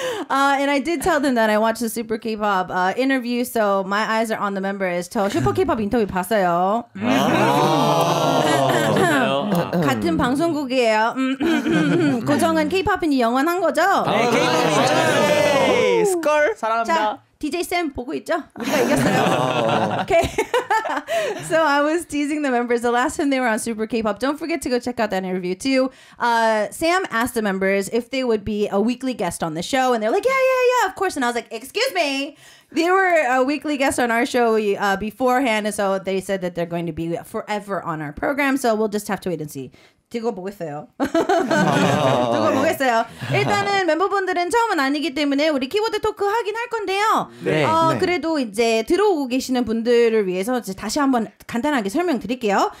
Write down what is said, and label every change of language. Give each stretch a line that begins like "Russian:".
English: And I did tell them that I watched the Super K-pop interview, so my eyes are on the members.
Korean: 저 슈퍼 K-pop 인터뷰 봤어요. 같은 방송국이에요. 고정은 K-pop인이 영원한 거죠? 네, K-pop이 스컬 사랑합니다. 자, DJ 쌤 보고 있죠? 우리가 이겼어요. Okay.
English: So I was teasing the members the last time they were on Super K-pop. Don't forget to go check out that interview too. Sam asked the members if they would be a weekly guest on the show, and they're like, yeah, of course. And I was like, excuse me. They were a weekly guest on our show beforehand, and so they said that they're going to be forever on our program. So we'll just have to wait and see.
Korean: 두고 보겠어요. 두고 보겠어요. 일단은 멤버분들은 처음은 아니기 때문에 우리 키워드 토크 하긴 할 건데요. 네. 그래도 이제 들어오고 계시는 분들을 위해서 이제 다시 한번 간단하게 설명드릴게요.